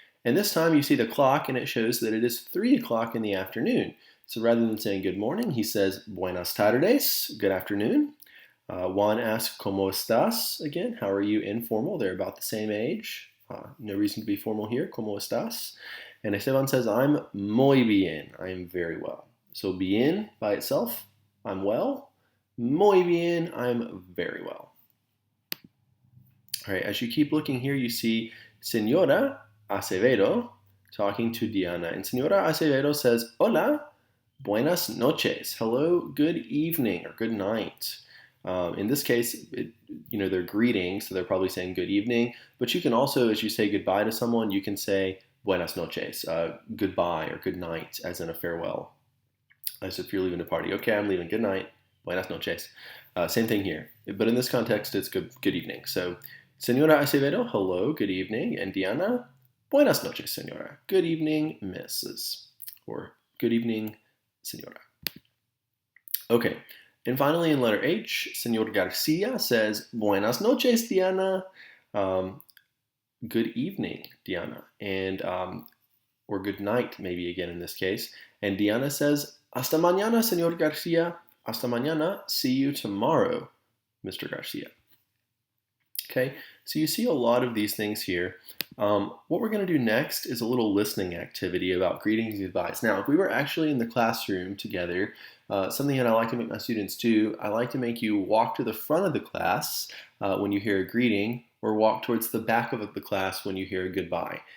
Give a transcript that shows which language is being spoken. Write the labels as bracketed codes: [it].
[en] And this time you see the clock, and it shows that it is 3 o'clock in the afternoon. So rather than saying good morning, he says [es] buenas tardes, [en] good afternoon. Juan asks, [es] ¿Cómo estás? [en] Again, how are you, informal? They're about the same age. No reason to be formal here. [es] ¿Cómo estás? [en] And Esteban says, I'm [es] muy bien. [en] I am very well. So bien by itself, I'm well. [es] Muy bien, [en] I'm very well. All right, as you keep looking here, you see Senora Acevedo talking to Diana. And Senora Acevedo says, [es] hola, buenas noches. [en] Hello, good evening or good night. In this case, they're greeting, so they're probably saying good evening. But you can also, as you say goodbye to someone, you can say [es] buenas noches, [en] goodbye or good night, as in a farewell, as if you're leaving a party. Okay, I'm leaving. Good night. [es] Buenas noches. [en] Same thing here, but in this context, it's good evening. So, Senora Acevedo, hello, good evening, and Diana, [es] buenas noches, Senora. [en] Good evening, Mrs. Or good evening, Senora. Okay, and finally in letter H, Senor Garcia says, [es] buenas noches, [en] Diana. Good evening, Diana, and or good night, maybe again in this case. And Diana says, [es] hasta mañana, [en] Senor Garcia. [es] Hasta mañana. [en] See you tomorrow, Mr. Garcia. Okay, so you see a lot of these things here. What we're going to do next is a little listening activity about greetings and goodbyes. Now, if we were actually in the classroom together, something that I like to make my students do, I like to make you walk to the front of the class when you hear a greeting, or walk towards the back of the class when you hear a goodbye.